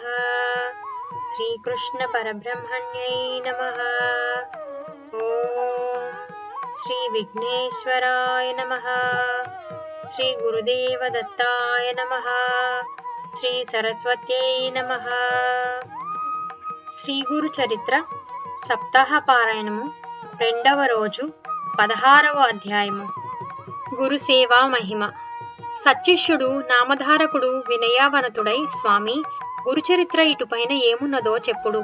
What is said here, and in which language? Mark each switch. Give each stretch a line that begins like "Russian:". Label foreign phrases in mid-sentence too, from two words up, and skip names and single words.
Sanskrit: श्रीकृष्ण परब्रह्मण्यै नमः। ओम श्री विघ्नेश्वराय नमः। श्री गुरुदेव दत्ताय नमः। श्री सरस्वत्यै नमः।
Telugu: శ్రీ గురు చరిత్ర సప్తాహ పారాయణము రెండవ రోజు 16వ అధ్యాయము. గురు సేవా మహిమ. సత్శిష్యుడు నామధారకుడు వినయావనతుడై, స్వామి, గురుచరిత్ర ఇటుపైన ఏమున్నదో చెప్పుడు.